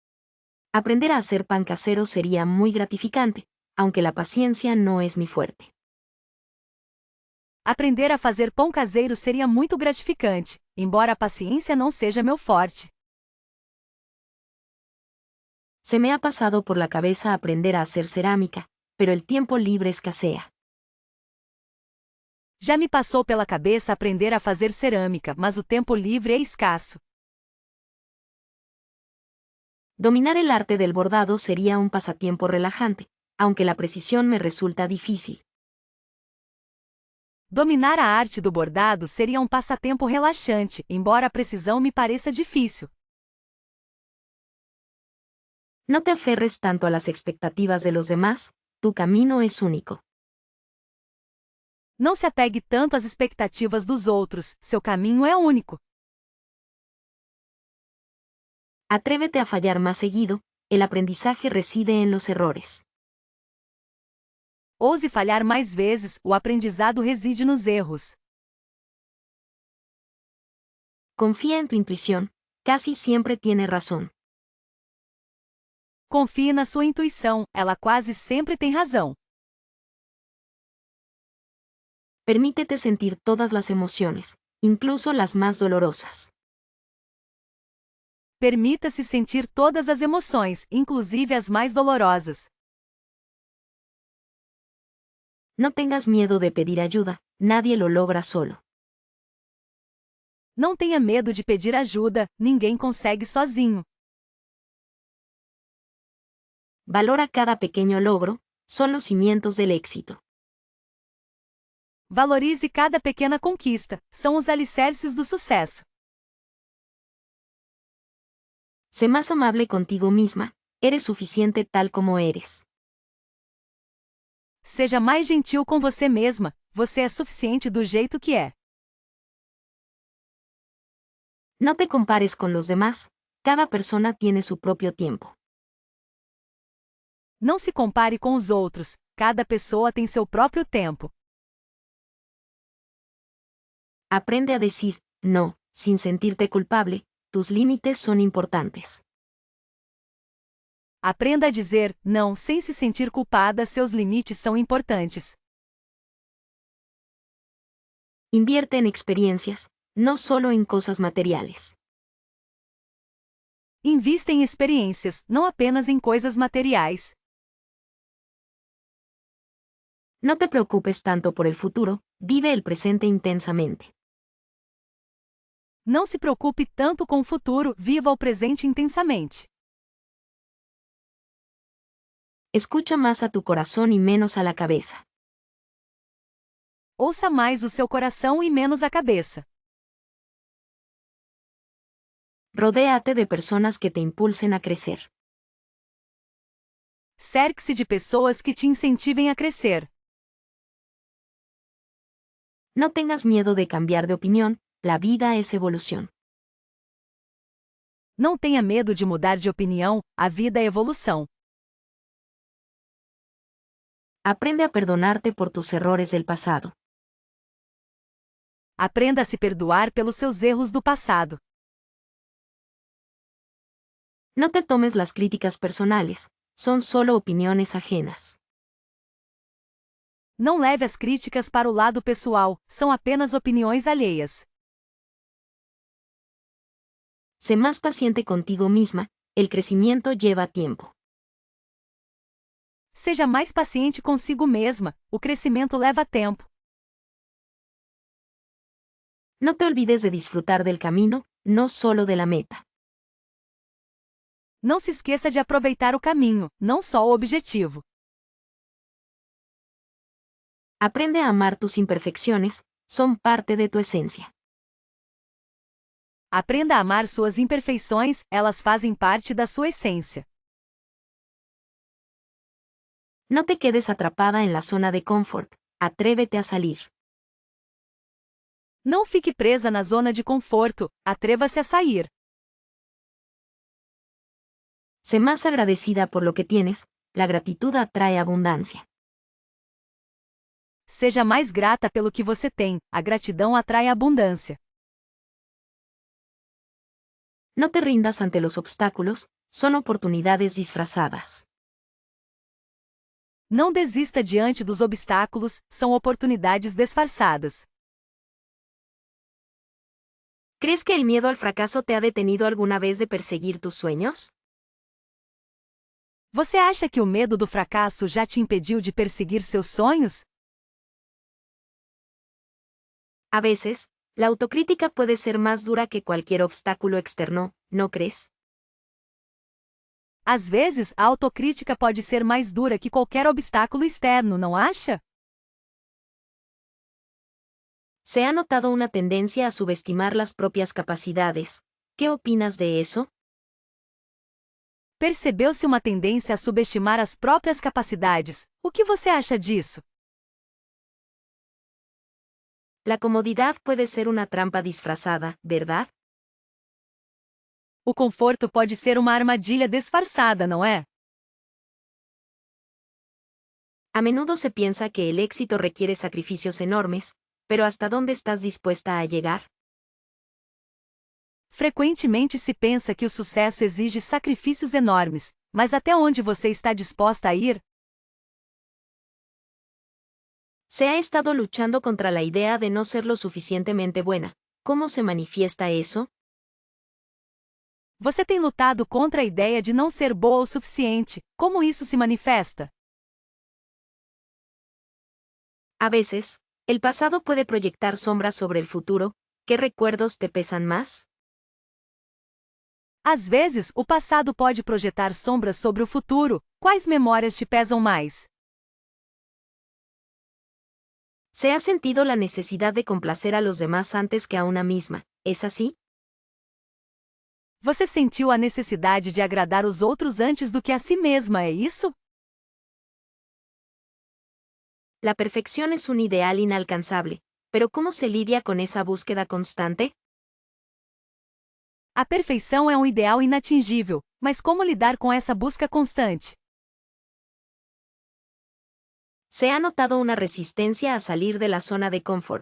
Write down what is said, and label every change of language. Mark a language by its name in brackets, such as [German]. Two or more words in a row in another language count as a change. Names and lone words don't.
[Spanish] Aprender a hacer pan casero sería muy gratificante, aunque la paciencia no es mi fuerte. [Portuguese] Aprender a fazer pão caseiro seria muito gratificante, embora a paciência não seja meu forte. [Spanish] Se me ha pasado por la cabeza aprender a hacer cerámica, pero el tiempo libre escasea. [Portuguese] Já me passou pela cabeça aprender a fazer cerâmica, mas o tempo livre é escasso. [Spanish] Dominar el arte del bordado sería un pasatiempo relajante, aunque la precisión me resulta difícil. [Portuguese] Dominar a arte do bordado seria um passatempo relaxante, embora a precisão me pareça difícil. [Spanish] No te aferres tanto a las expectativas de los demás, tu camino es único. [Portuguese] Não se apegue tanto às expectativas dos outros, seu caminho é único. [Spanish] Atrévete a fallar más seguido, el aprendizaje reside en los errores. [Portuguese] Ouse falhar mais vezes, o aprendizado reside nos erros. [Spanish] Confía en tu intuición, casi siempre tiene razón. [Portuguese] Confie na sua intuição, ela quase sempre tem razão. [Spanish] Permítete sentir todas las emociones, incluso las más dolorosas. [Portuguese] Permita-se sentir todas as emoções, inclusive as mais dolorosas. [Spanish] No tengas miedo de pedir ayuda, nadie lo logra solo. [Portuguese] Não tenha medo de pedir ajuda, ninguém consegue sozinho. [Spanish] Valora cada pequeño logro, son los cimientos del éxito. [Portuguese] Valorize cada pequena conquista, são os alicerces do sucesso. [Spanish] Sé más amable contigo misma, eres suficiente tal como eres. [Portuguese] Seja mais gentil com você mesma, você é suficiente do jeito que é. [Spanish] No te compares con los demás, cada persona tiene su propio tiempo. [Portuguese] Não se compare com os outros, cada pessoa tem seu próprio tempo. [Spanish] Aprende a decir no, sin sentirte culpable, tus límites son importantes. [Portuguese] Aprenda a dizer não sem se sentir culpada, seus limites são importantes. [Spanish] Invierte en experiencias, no solo en cosas materiales. [Portuguese] Invista em experiências, não apenas em coisas materiais. [Spanish] No te preocupes tanto por el futuro, vive el presente intensamente. [Portuguese] Não se preocupe tanto com o futuro, viva o presente intensamente. [Spanish] Escucha más a tu corazón y menos a la cabeza. [Portuguese] Ouça mais o seu coração e menos a cabeça. [Spanish] Rodéate de personas que te impulsen a crecer. [Portuguese] Cerque-se de pessoas que te incentivem a crescer. [Spanish] No tengas miedo de cambiar de opinión, la vida es evolución. [Portuguese] Não tenha medo de mudar de opinião, a vida é evolução. [Spanish] Aprende a perdonarte por tus errores del pasado. [Portuguese] Aprenda a se perdoar pelos seus erros do passado. [Spanish] No te tomes las críticas personales, son solo opiniones ajenas. [Portuguese] Não leve as críticas para o lado pessoal, são apenas opiniões alheias. [Spanish] Sé más paciente contigo misma, el crecimiento lleva tiempo. [Portuguese] Seja mais paciente consigo mesma, o crescimento leva tempo. [Spanish] No te olvides de disfrutar del camino, no solo de la meta. [Portuguese] Não se esqueça de aproveitar o caminho, não só o objetivo. [Spanish] Aprende a amar tus imperfecciones, son parte de tu esencia. [Portuguese] Aprenda a amar suas imperfeições, elas fazem parte da sua essência. [Spanish] No te quedes atrapada en la zona de confort, atrévete a salir. [Portuguese] Não fique presa na zona de conforto, atreva-se a sair. [Spanish] Sé más agradecida por lo que tienes, la gratitud atrae abundancia. [Portuguese] Seja mais grata pelo que você tem, a gratidão atrai abundância. [Spanish] No te rindas ante los obstáculos, son oportunidades disfrazadas. [Portuguese] Não desista diante dos obstáculos, são oportunidades disfarçadas. [Spanish] ¿Crees que el miedo al fracaso te ha detenido alguna vez de perseguir tus sueños? [Portuguese] Você acha que o medo do fracasso já te impediu de perseguir seus sonhos? [Spanish] A veces, la autocrítica puede ser más dura que cualquier obstáculo externo, ¿no crees? [Portuguese] Às vezes, a autocrítica pode ser mais dura que qualquer obstáculo externo, não acha? [Spanish] Se ha notado una tendencia a subestimar las propias capacidades. ¿Qué opinas de eso? [Portuguese] Percebeu-se uma tendência a subestimar as próprias capacidades. O que você acha disso? [Spanish] La comodidad puede ser una trampa disfrazada, ¿verdad? [Portuguese] O conforto pode ser uma armadilha disfarçada, não é? [Spanish] A menudo se piensa que el éxito requiere sacrificios enormes, pero ¿hasta dónde estás dispuesta a llegar? [Portuguese] Frequentemente se pensa que o sucesso exige sacrifícios enormes, mas até onde você está disposta a ir? [Spanish] Se ha estado luchando contra la idea de no ser lo suficientemente buena. ¿Cómo se manifiesta eso? [Portuguese] Você tem lutado contra a ideia de não ser boa o suficiente. Como isso se manifesta? [Spanish] A veces, el pasado puede proyectar sombras sobre el futuro. ¿Qué recuerdos te pesan más? [Portuguese] Às vezes, o passado pode projetar sombras sobre o futuro. Quais memórias te pesam mais? [Spanish] Se ha sentido la necesidad de complacer a los demás antes que a una misma. ¿Es así? [Portuguese] Você sentiu a necessidade de agradar os outros antes do que a si mesma, é isso? [Spanish] La perfección es un ideal inalcanzable, pero ¿cómo se lidia con esa búsqueda constante? [Portuguese] A perfeição é um ideal inatingível, mas como lidar com essa busca constante? [Spanish] Se ha notado una resistencia a salir de la zona de confort.